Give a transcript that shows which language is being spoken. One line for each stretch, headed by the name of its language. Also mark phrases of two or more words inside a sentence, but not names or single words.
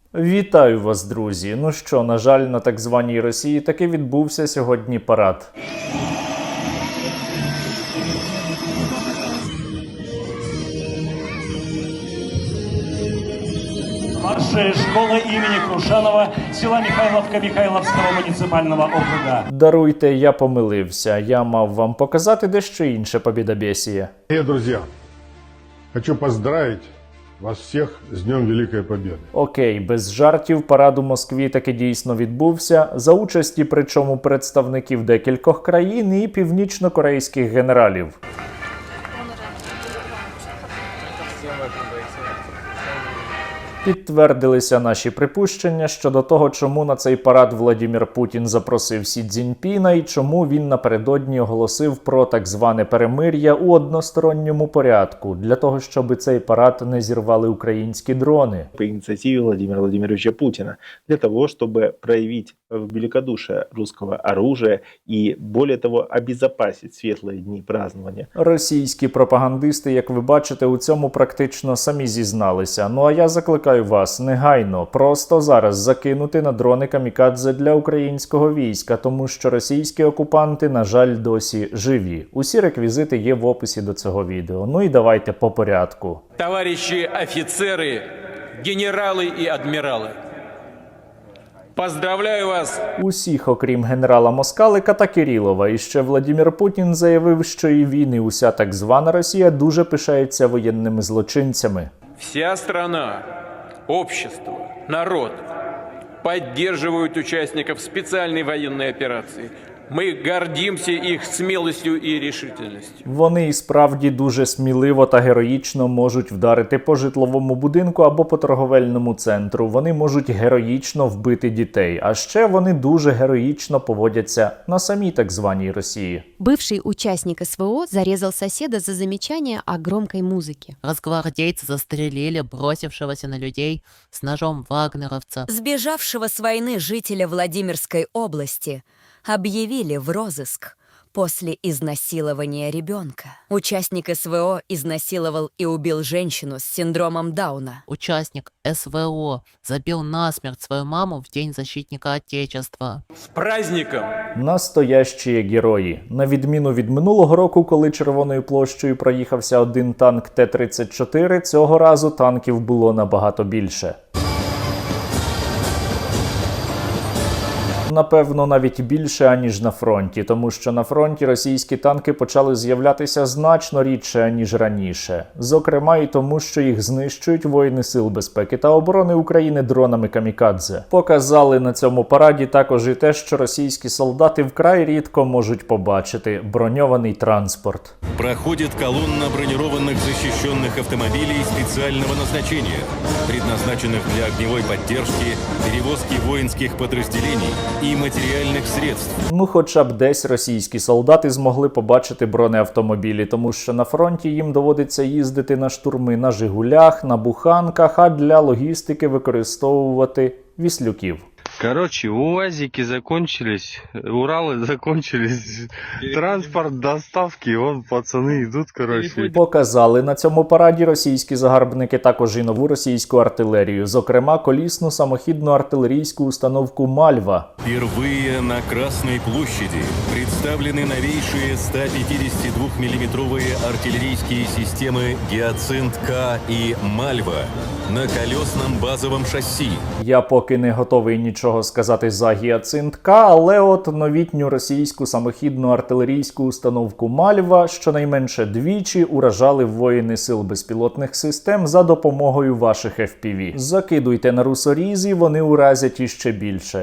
Ukrainian: Вітаю вас, друзі! Ну що, на жаль, на так званій Росії таки відбувся сьогодні парад.
Russian: Старшая школа имени Крушанова, села Михайловка Михайловского муниципального округа.
Ukrainian: Даруйте, я помилився. Я мав вам показати дещо інше побєдобєсіє.
Russian: Друзья, хочу поздравить вас всех с Днем Великой Победы.
Ukrainian: Окей, без жартів, парад у Москві таки дійсно відбувся, за участі причому представників декількох країн і північно-корейських генералів. Підтвердилися наші припущення щодо того, чому на цей парад Владимир Путін запросив Сі Цзіньпіна і чому він напередодні оголосив про так зване перемир'я у односторонньому порядку, для того, щоб цей парад не зірвали українські дрони.
Russian: По инициативе Владимира Владимировича Путина, для того, чтобы проявить великодушие русского оружия и, более того, обезопасить светлые дни празднования.
Ukrainian: Російські пропагандисти, як ви бачите, у цьому практично самі зізналися. Ну а я закликаю вас негайно, просто зараз закинути на дрони камікадзе для українського війська, тому що російські окупанти, на жаль, досі живі. Усі реквізити є в описі до цього відео. Ну і давайте по порядку.
Russian: Товарищи офицеры, генералы и адмиралы, поздравляю вас!
Ukrainian: Усіх, окрім генерала Москалика та Кирилова. І ще Владимир Путін заявив, що і він, і уся так звана Росія дуже пишається воєнними злочинцями.
Russian: Вся страна, общество, народ поддерживают участников специальной военной операции. Мы гордимся их смелостью и решительностью.
Ukrainian: Вони і справді дуже сміливо та героїчно можуть вдарити по житловому будинку або по торговельному центру. Вони можуть героїчно вбити дітей. А ще вони дуже героїчно поводяться на самій так званій Росії.
Russian: Бывший участник СВО зарезал соседа за замечание о громкой музыке. Росгвардейцы застрелили бросившегося на людей с ножом вагнеровца. Сбежавшего с войны жителя Владимирской области объявили в розыск после изнасилования ребенка. Участник СВО изнасиловал и убил женщину с синдромом Дауна. Участник СВО забил насмерть свою маму в День защитника Отечества. С праздником!
Ukrainian: Настоящі герої. На відміну від минулого року, коли Червоною площею проїхався один танк Т-34, цього разу танків було набагато більше. Напевно, навіть більше, аніж на фронті, тому що на фронті російські танки почали з'являтися значно рідше, аніж раніше. Зокрема і тому, що їх знищують воїни Сил безпеки та оборони України дронами камікадзе. Показали на цьому параді також і те, що російські солдати вкрай рідко можуть побачити – броньований транспорт.
Russian: Проходит колонна бронированных защищенных автомобилей специального назначения, предназначенных для огневой поддержки, перевозки воинских подразделений
Ukrainian: і матеріальних
Russian: средств.
Ukrainian: Ну, хоча б десь російські солдати змогли побачити бронеавтомобілі, тому що на фронті їм доводиться їздити на штурми на «Жигулях», на буханках, а для логістики використовувати віслюків.
Russian: Короче, УАЗики закончились, Уралы закончились, транспорт доставки, вон пацаны идут, короче.
Ukrainian: Показали на цьому параді російські загарбники також і нову російську артилерію, зокрема колісну самохідну артилерійську установку «Мальва».
Russian: Впервые на Красной площади представлены новейшие 152-миллиметровые артиллерийские системы «Гиацинт-К» и «Мальва» на колесном базовом шасси.
Ukrainian: Я поки не готовий нічого сказати за «Гіацинт-К», але от новітню російську самохідну артилерійську установку «Мальва» щонайменше двічі уражали воїни Сил безпілотних систем за допомогою ваших FPV. Закидуйте на русорізі, вони уразять іще більше.